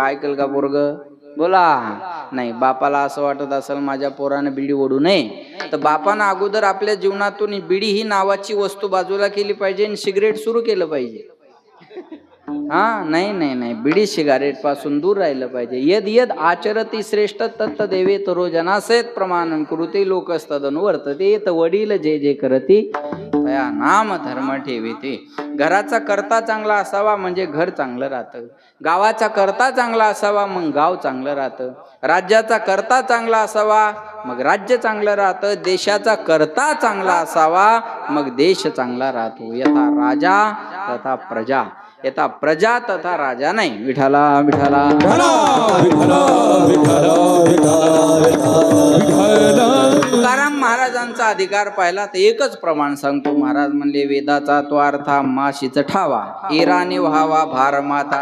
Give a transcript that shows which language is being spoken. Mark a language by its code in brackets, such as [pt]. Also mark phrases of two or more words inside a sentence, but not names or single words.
[mr] ऐकल का पोरग. बोला. नाही. बापाला असं वाटत असेल माझ्या पोरानं बिडी ओढू नये, तर बापानं अगोदर आपल्या जीवनातून बिडी ही नावाची वस्तू बाजूला केली पाहिजे आणि सिगरेट सुरू केलं पाहिजे. हा नाही नाही नाही, बिडी सिगारेट पासून दूर राहिलं पाहिजे. [sa] यद यद आचरती श्रेष्ठ तत्त देवे तरो जनासेत प्रमाणं कुरुते लोकस्तदनु वर्तते, [mr] येत वडील जे जे करती तया नाम धर्म ठेविते. घराचा करता चांगला असावा म्हणजे घर चांगलं राहतं. गावाचा करता चांगला असावा मग गाव चांगलं राहतं. राज्याचा करता चांगला असावा मग राज्य चांगलं राहतं. देशाचा करता चांगला असावा मग देश चांगला राहतो. [sa] यथा राजा तथा प्रजा. येता प्रजा तथा राजा नाही. [mr] विठाला विठाला तुकाराम महाराजांचा अधिकार पाहिला तर एकच प्रमाण सांगतो. महाराज म्हणले वेदाचा तो अर्था माशीच ठावा एराने व्हावा भार माता.